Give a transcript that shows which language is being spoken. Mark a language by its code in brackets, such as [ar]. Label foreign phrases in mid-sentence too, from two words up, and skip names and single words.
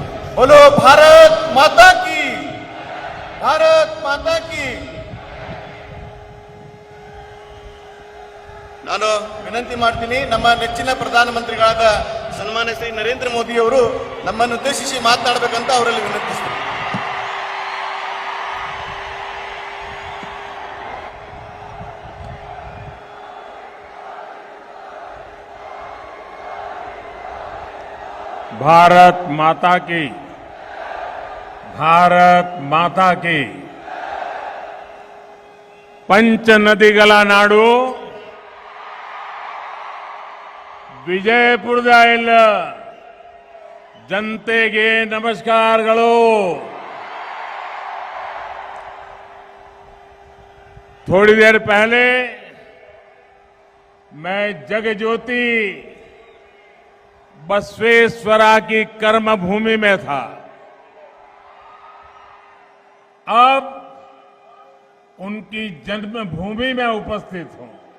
[hi] बोलो भारत माता की, भारत माता की. [kn] ನಾನು ವಿನಂತಿ ಮಾಡ್ತೀನಿ, ನಮ್ಮ ನೆಚ್ಚಿನ ಪ್ರಧಾನಮಂತ್ರಿಗಳಾದ ಸನ್ಮಾನ್ಯ ಶ್ರೀ ನರೇಂದ್ರ ಮೋದಿ ಅವರು ನಮ್ಮನ್ನು ಉದ್ದೇಶಿಸಿ ಮಾತನಾಡಬೇಕಂತ ಅವರಲ್ಲಿ ವಿನಂತಿಸ್ತೀನಿ. [hi] भारत माता की, भारत माता की. [kn] ಪಂಚ ನದಿಗಳ ನಾಡು ವಿಜಯಪುರದ ಎಲ್ಲ ಜನತೆಗೆ ನಮಸ್ಕಾರಗಳು. [hi] थोड़ी देर पहले मैं जगज्योति बसवेश्वरा की कर्मभूमि में था. अब उनकी जन्मभूमि में उपस्थित हूं.